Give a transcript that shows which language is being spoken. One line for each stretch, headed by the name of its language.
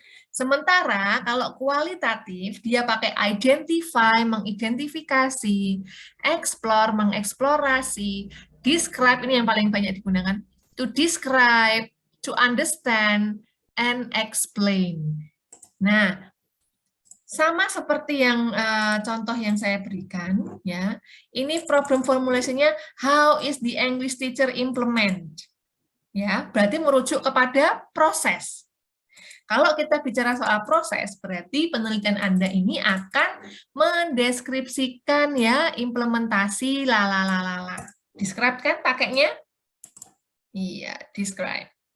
Indonesian: Sementara kalau kualitatif, dia pakai identify, mengidentifikasi, explore, mengeksplorasi, describe, ini yang paling banyak digunakan,
English: to describe, to understand, and explain.
Indonesian: Nah, sama seperti yang contoh yang saya berikan, ya. Ini problem formulasinya,
English: how is the English teacher implement?
Indonesian: Ya, berarti merujuk kepada proses. Kalau kita bicara soal proses, berarti penelitian Anda ini akan mendeskripsikan ya implementasi lalalala. Describe kan pakainya? Iya, describe.